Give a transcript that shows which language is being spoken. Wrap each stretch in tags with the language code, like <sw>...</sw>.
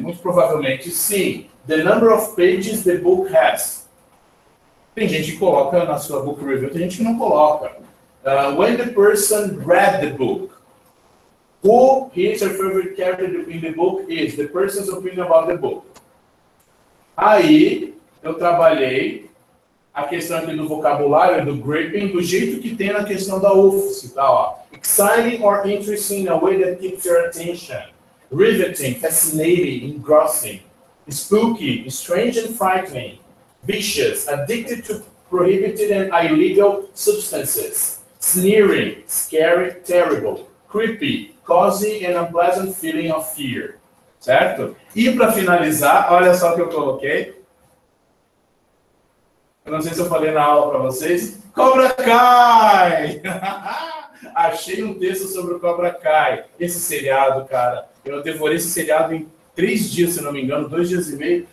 <pt>Muito provavelmente, sim.</pt> <en>The number of pages the book has.</en> <pt>Tem gente que coloca na sua</pt> <en>book review,</en> <pt>tem gente que não coloca.</pt> <en>When the person read the book. Who his or favorite character in the book is? The person's opinion about the book.</en> <pt>Aí, eu trabalhei a questão aqui do vocabulário, do gripping, do jeito que tem na questão da UFSC, tá? Ó.</pt> <en>Exciting or interesting in a way that keeps your attention. Riveting, fascinating, engrossing. Spooky, strange and frightening. Vicious, addicted to prohibited and illegal substances. Sneering, scary, terrible. Creepy, causing an unpleasant feeling of fear.</en> <pt>Certo? E para finalizar, olha só o que eu coloquei. Eu não sei se eu falei na aula para vocês. Cobra Kai! Achei um texto sobre o Cobra Kai. Esse seriado, cara, eu devorei esse seriado em 3 dias, se não me engano, 2 dias e meio.</pt>